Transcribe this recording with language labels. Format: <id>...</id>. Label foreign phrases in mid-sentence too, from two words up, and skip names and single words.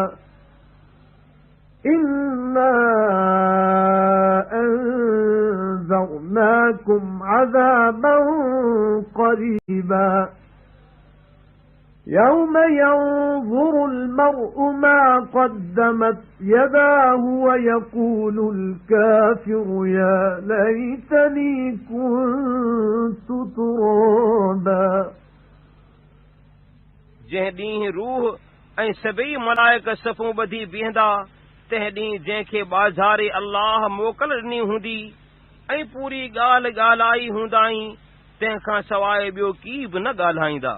<ar>إنا أنذرناكم عذابا قريبا يوم ينظر المرء ما قدمت يداه ويقول الكافر يا ليتني كنت ترابا</ar> <sd>जंहिं ॾींहुं रूह ऐं सभई मलाइक सफ़ूं ॿधी बीहंदा, तंहिं ॾींहुं जंहिंखे बाज़ारे अल्लाह मोकल ॾिनी हूंदी ऐं पूरी ॻाल्हि ॻाल्हाई हूंदाई, तंहिंखां सवाइ ॿियो की बि न ॻाल्हाईंदा।</sd>